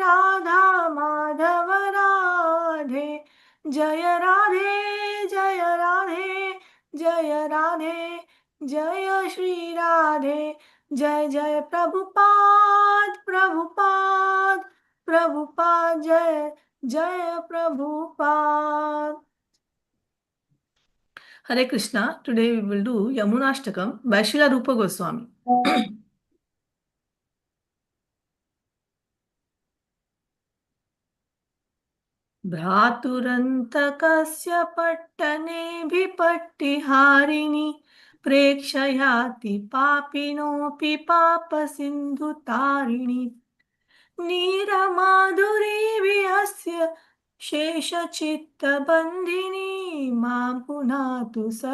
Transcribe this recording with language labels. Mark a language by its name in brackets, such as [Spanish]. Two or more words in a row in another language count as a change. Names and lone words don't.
[Sanskrit] राधे जय राधे जय श्री राधे जय जय प्रभुपाद जय जय प्रभुपाद Hare Krishna. [English] Today we will do Yamunashtakam by Srila Rupa Goswami. [Sanskrit] भ्रातुरन्तकस्य पट्टनेभिपट्टिहारिणि प्रेक्षयाति पापिनोऽपि पापसिन्धुतारिणि नीरमाधुरीभिः अस्य शेषचित्तबन्धिनी मां पुनातु